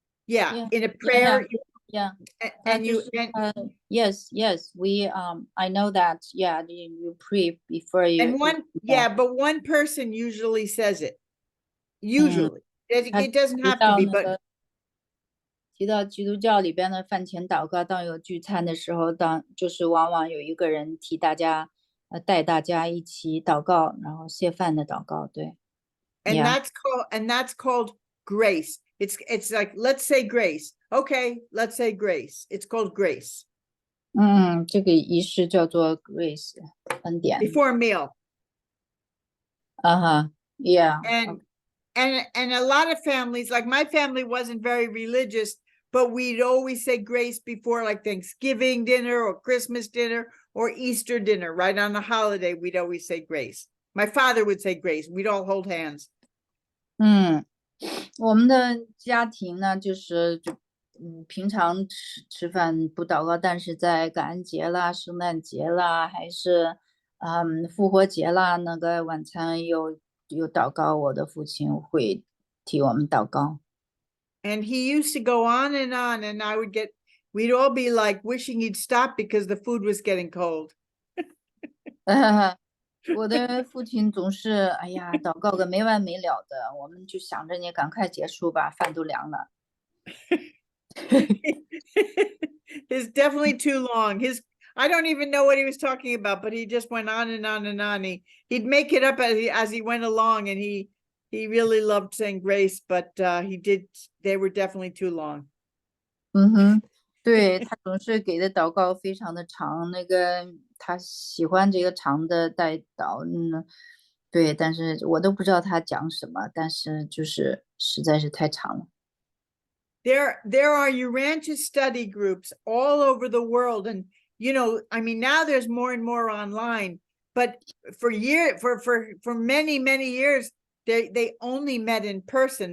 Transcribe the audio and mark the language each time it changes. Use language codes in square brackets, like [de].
[en] Yeah, in a prayer. Yeah. And you, yes, we I know that. Yeah, you pray before you. and one, but one person usually says it. Usually, it doesn't have to be, but [zh] 提到基督教里边的饭前祷告，当有聚餐的时候，就是往往有一个人替大家，带大家一起祷告，然后谢饭的祷告，对。 [en] And that's called grace. It's like, let's say grace. Okay, let's say grace. It's called grace. [zh] 这个仪式叫做 grace 恩典。 [en] Before a meal. Yeah. And a lot of families, like my family wasn't very religious, but we'd always say grace before like Thanksgiving dinner or Christmas dinner or Easter dinner, right on a holiday, we'd always say grace. My father would say grace. We'd all hold hands. [zh] 我们的家庭呢，就是平常吃饭不祷告，但是在感恩节啦、圣诞节啦，还是复活节啦，那个晚餐有祷告，我的父亲会替我们祷告。 [en] And he used to go on, and we'd all be like wishing he'd stop because the food was getting cold. [zh] 我的父亲总是哎呀祷告个没完没了的，我们就想着你赶快结束吧，饭都凉了。 [en] It's definitely too long. I don't even know what he was talking about, but he just went on and on and on. He'd make it up as he went along, and he really loved saying grace, but they were definitely too long. [zh] 对，他总是给的祷告非常的长，那个他喜欢这个长的带祷，对，但是我都不知道他讲什么，但是就是实在是太长了。 [en] There are Urantia study groups all over the world, and you know, I mean, now there's more and more online, but for many years they only met in person.